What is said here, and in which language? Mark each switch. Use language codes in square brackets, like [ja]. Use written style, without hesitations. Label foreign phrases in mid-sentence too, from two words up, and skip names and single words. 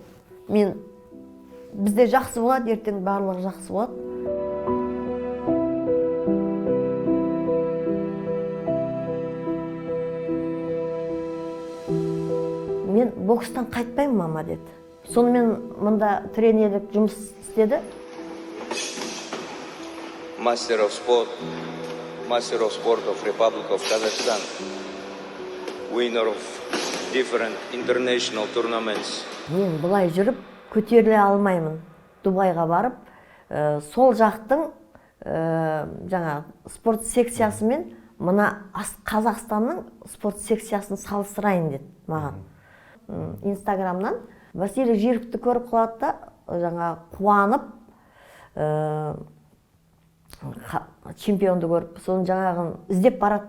[kk] Мен бізде жақсы болады, ертең барлығы жақсы болады. Мен бокстан қайтпаймын, мама деді. Сонымен мұнда тренерлік жұмыс істеді. [en] Master of Sport of Republic of Kazakhstan, winner of different international tournaments. [kk] Мен бұлай жүріп көтеріле алмаймын. Дубайға барып, сол жақтың жаңа спорт секциясымен мына Қазақстанның спорт секциясын салыстырайын деді маған. Инстаграмнан Василий Жировты көріп қалады да, жаңа қуанып, чемпионды көріп, соның жаңағын іздеп барады.